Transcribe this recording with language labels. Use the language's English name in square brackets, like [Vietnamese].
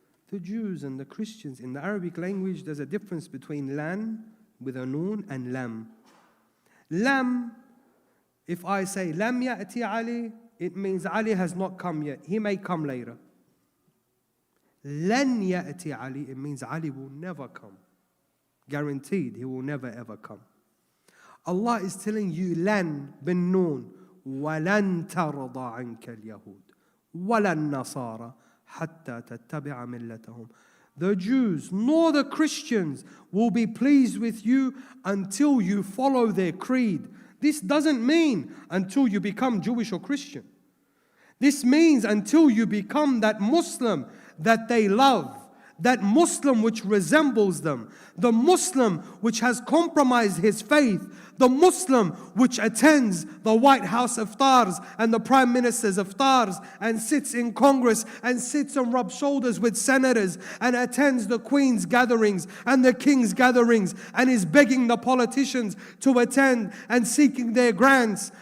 [English] The Jews and the Christians, in the Arabic language, there's a difference between lan with a noon and lam. Lam, if I say lam ya'ti Ali, it means Ali has not come yet. He may come later. Lan ya'ti Ali, it means Ali will never come. Guaranteed, he will never ever come. Allah is telling you lan bin noon, [Arabic] وَلَن تَرْضَ عَنْكَ الْيَهُودُ وَلَا النَّصَارَى حَتَّى تَتَّبِعَ مِلَّتَهُم. [English] The Jews nor the Christians will be pleased with you until you follow their creed. This doesn't mean until you become Jewish or Christian. This means until you become that Muslim that they love, that Muslim which resembles them, the Muslim which has compromised his faith, the Muslim which attends the White House iftars and the Prime Minister's iftars and sits in Congress and sits and rubs shoulders with senators and attends the Queen's gatherings and the King's gatherings and is begging the politicians to attend and seeking their grants.